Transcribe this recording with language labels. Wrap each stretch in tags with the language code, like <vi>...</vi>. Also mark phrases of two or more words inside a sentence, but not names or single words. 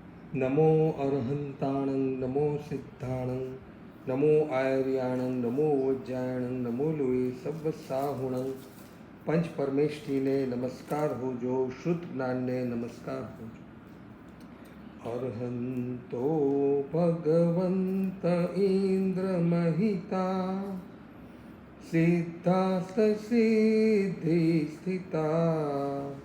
<pra>नमो अरहंताणं नमो सिद्धाणं नमो आयर्याणं नमो वज्जायणं नमो लोए સર્વસાહુણં</pra> <gu>પંચ પરમેષ્ઠીને નમસ્કાર હોજો,</gu> <pra>શુદ્ધ જ્ઞાનને નમસ્કાર હોજો.</pra> <sa>अर्हंतो भगवंत इन्द्र महिता सिद्धास्त सिद्धि स्थिता</sa>